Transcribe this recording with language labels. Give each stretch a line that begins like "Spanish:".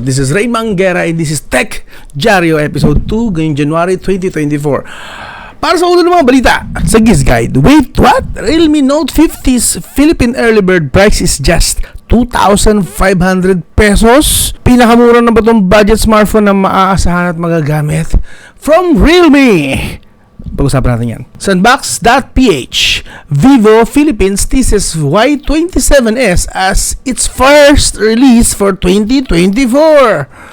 English: This is reignmanguerra and this is Tech Dyaryo episode 2 ngayong January 2024.
Filipino: Para sa ulo ng mga balita, sa Giz Guide,
English: wait, what? Realme Note 50s Philippine early bird price is just 2,500 pesos?
Filipino: Pinakamura na ba itong budget smartphone na maaasahan at magagamit?
English: From Realme!
Filipino: Pag-usapan natin yan. Sa
English: Unbox.ph, Vivo Philippines teases Y27s as its first release for 2024.